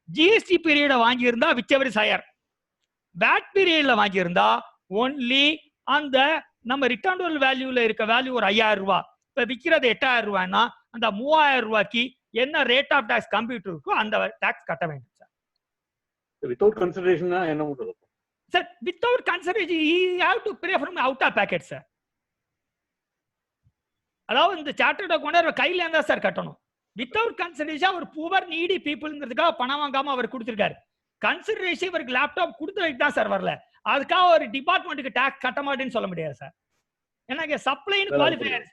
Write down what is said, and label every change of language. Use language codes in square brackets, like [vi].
[ta] GST பீரியட வாங்கியிருந்தா whichever higher, wired பீரியட்ல வாங்கியிருந்தா only அந்த நம்ம ரிட்டர்ன் டு வேல்யூல இருக்க வேல்யூ ஒரு 5000 ரூபாய், இப்ப விற்கிறது 8000 ரூபாய்னா அந்த 3000 ரூபாய்க்கு என்ன ரேட் ஆஃப் டாக்ஸ் கம்ப்யூட்டர் இருக்கோ அந்த டாக்ஸ் கட்ட வேண்டும் சார். வித்தவுட் கன்சிடரேஷன் என்ன பண்றது sir? [en] Without consideration he have to pay from out of packet sir. [ta] அதாவது இந்த சார்ட்டர்ட் அக்கவுண்டர் கையில இருந்தா சார் கட்டணும். வித்தவுட் கன்சிடரேஷன் அவர் புவர் நீடி பீப்புள்ங்கிறதுக்காக பணம் வாங்காம அவர் கொடுத்திருக்காரு. கன்சிடரேஷன் இவருக்கு லேப்டாப் கொடுத்ததுக்கு தான் சார் வரல, அதுக்காக ஒரு டிபார்ட்மெண்ட்டுக்கு டாக்ஸ் கட்ட மாட்டேன்னு சொல்ல முடியாது சார். எனக்கு சப்ளைன்னு குவாலிஃபை.